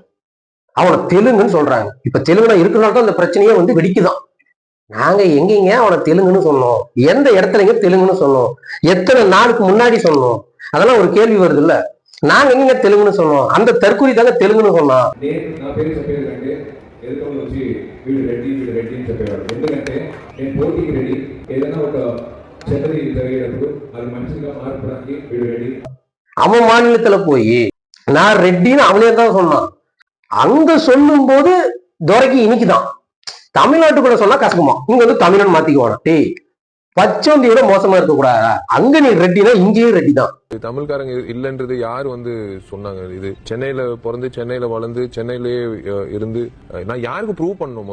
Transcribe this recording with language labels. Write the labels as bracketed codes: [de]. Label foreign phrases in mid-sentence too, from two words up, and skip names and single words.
[ta] அவனை தெலுங்குன்னு சொல்றாங்க. இப்ப தெலுங்குல இருக்கிறனால தான் அந்த பிரச்சனையே வெடிக்குதான். நாங்க எங்கெங்க அவனை தெலுங்குன்னு சொன்னோம்? எந்த இடத்துலங்க தெலுங்குன்னு சொன்னோம்? எத்தனை நாளுக்கு முன்னாடி சொன்னோம்? அதெல்லாம் ஒரு கேள்வி வருது இல்ல. நாங்க எங்க தெலுங்குன்னு சொன்னோம்? அந்த தற்கொலை தாங்க தெலுங்குன்னு சொன்னோம். [te] నా పేరు చెప్పేదంటే ఎదురుగా వచ్చి వీడు రెడ్డి అని చెప్పేవాడు. ఎందుకంటే నేను పోటీకి రెడీ. ఏదైనా ఒక చెడ్డది జరిగేటప్పుడు అది మంచిగా మార్చడానికి వీడు రెడీ. [ta] அவன் மாநிலத்துல போய் நான் ரெட்டின்னு அவனே தான் சொன்னான். அங்க சொல்லும் போது துரைக்கு இன்னைக்குதான். தமிழ்நாட்டுக்குள்ள சொன்னா கசக்குமா, இங்க தமிழன் மாத்திக்குவானா? டேய், பச்சோந்தியோட மோசமா இருக்க கூடாதா? அங்க நீ ரெட்டினா இங்கேயும் ரெட்டி தான். தமிழ்காரங்க இல்லன்றது யாரு சொன்னாங்க? இது சென்னையில பிறந்து சென்னையில வளர்ந்து சென்னையிலேயே இருந்து நான் யாருக்கு ப்ரூவ் பண்ணணும்?